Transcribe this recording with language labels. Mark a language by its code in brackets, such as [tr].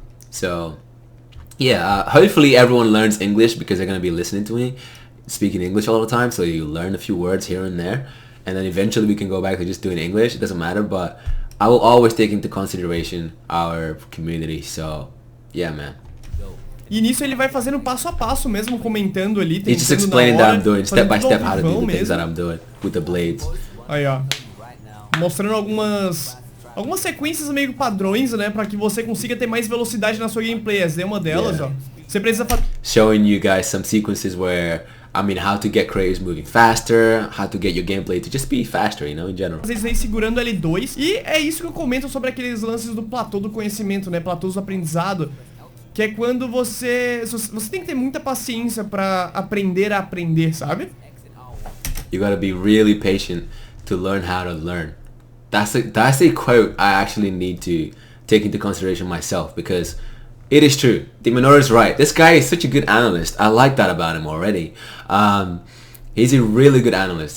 [en] So yeah, hopefully everyone learns English because they're gonna be listening to me speaking English all the time. So you learn a few words here and there, and then eventually we can go back to just doing English. It doesn't matter, but I will always take into consideration our community. So yeah, man. [pt] E nisso ele vai fazendo passo a passo mesmo, comentando ali, [en] He's just explaining that I'm doing step by step how to do the things that I'm doing with the blades. [pt] Aí, ó. Mostrando algumas sequências meio padrões, né, pra que você consiga ter mais velocidade na sua gameplay. Essa é uma delas, ó. Você precisa fazer... [en] Showing you guys some sequences where, I mean, how to get Kratos moving faster, how to get your gameplay to just be faster, you know, in general. [pt] Vocês aí segurando L2. E é isso que eu comento sobre aqueles lances do platô do conhecimento, né, platôs do aprendizado. Que é quando você tem que ter muita paciência pra aprender a aprender, sabe? [en] You gotta be really patient to learn how to learn. That's a quote I actually need to take into consideration myself, because it is true. DMENOR is right. This guy is such a good analyst. I like that about him already. He's a really good analyst.